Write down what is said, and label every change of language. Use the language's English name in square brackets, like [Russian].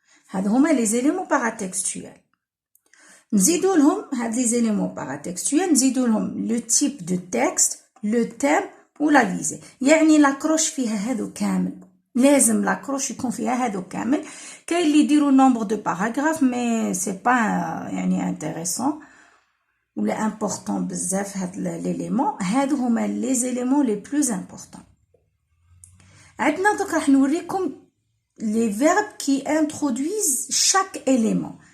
[Arabic] هادو هما [French] les éléments paratextuels. [Arabic] نزيدو لهم هاد [French] les éléments paratextuels [Arabic] نزيدو لهم [French] le type de texte, le thème ou la visée. [Arabic] يعني لاكروش فيها هادو كامل، لازم لاكروش يكون فيها هادو كامل. كاين اللي يديروا [French] nombre de paragraphes mais c'est pas [Arabic] يعني [French] intéressant [Arabic] ولا [French] important [Arabic] بزاف هاد [French] l'élément. [Arabic] هادو هما [French] les éléments les plus importants. [Arabic] عندنا دوك راح نوريكم [French] les verbes qui introduisent chaque élément.